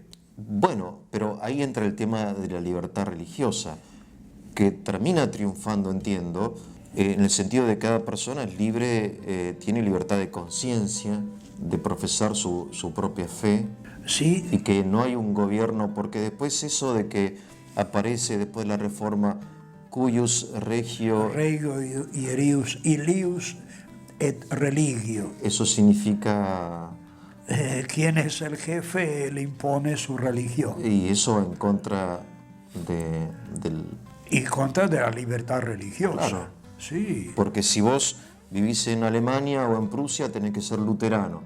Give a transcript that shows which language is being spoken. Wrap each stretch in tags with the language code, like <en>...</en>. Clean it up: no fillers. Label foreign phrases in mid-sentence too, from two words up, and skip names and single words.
<es>Bueno, pero ahí entra el tema de la libertad religiosa, que termina triunfando, entiendo, en el sentido de que cada persona es libre, tiene libertad de conciencia, de profesar su propia fe. Sí. Y que no hay un gobierno, porque después eso de que aparece después de la Reforma,</es> <la>cuius regio... Regio ilius et religio.</la> <es>Eso significa... Quien es el jefe, él impone su religión. Y eso en contra del... Y contra de la libertad religiosa. Claro. Sí. Porque si vos vivís en Alemania o en Prusia, tenés que ser luterano.</es>